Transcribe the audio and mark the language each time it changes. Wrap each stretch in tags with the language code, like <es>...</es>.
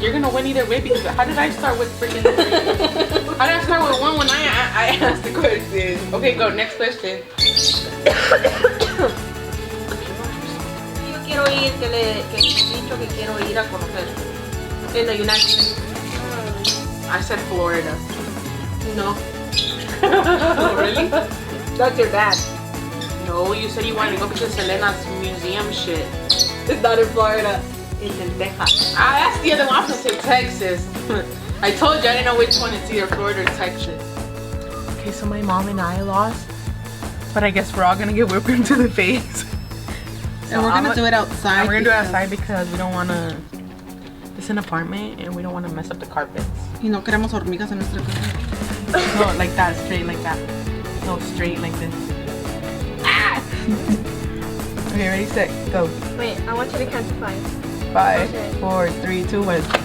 <en>You're gonna win either way because how did I start with freaking? How did I start with one when I asked the question? Okay, go next question.</en> <es>Yo quiero ir que he dicho que quiero ir a conocer en the United States.</es> <en>I said Florida. No. Oh, really? That's your dad. No, you said you wanted to go to Selena's museum shit. It's not in Florida. It's in Texas. That's the other one. I was gonna say Texas. I told you I didn't know which one. It's either Florida or Texas. Okay, so my mom and I lost, but I guess we're all gonna get whipped cream to the face. And we're gonna do it outside. We're gonna do it outside because we don't wanna. It's an apartment and we don't wanna mess up the carpets.</en> <es>Y no queremos hormigas en nuestra casa.</es> <en>No, like that, straight like that. No, straight like this. Ah! Okay, ready, set, go. Wait, I want you to count to 5. 5, Okay. 4, 3, 2, 1.</en>